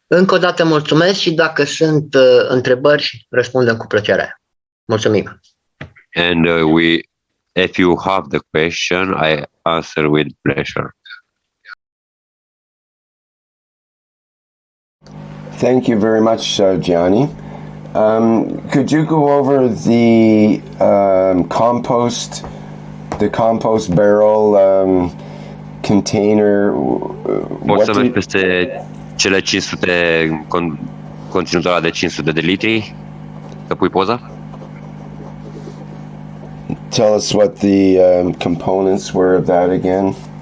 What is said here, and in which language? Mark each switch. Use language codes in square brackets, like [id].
[ro] Încă o dată mulțumesc și dacă sunt întrebări, răspundem cu plăcere. Mulțumim. [en] And if you have the question, I answer with pleasure. Thank you very much, Gianni. Could you go over the compost barrel container? [ro] Poți să mergi peste cele 500 conținutul ăla de 500 de litri? Să pui poza? [en] tell us what the components were of that again?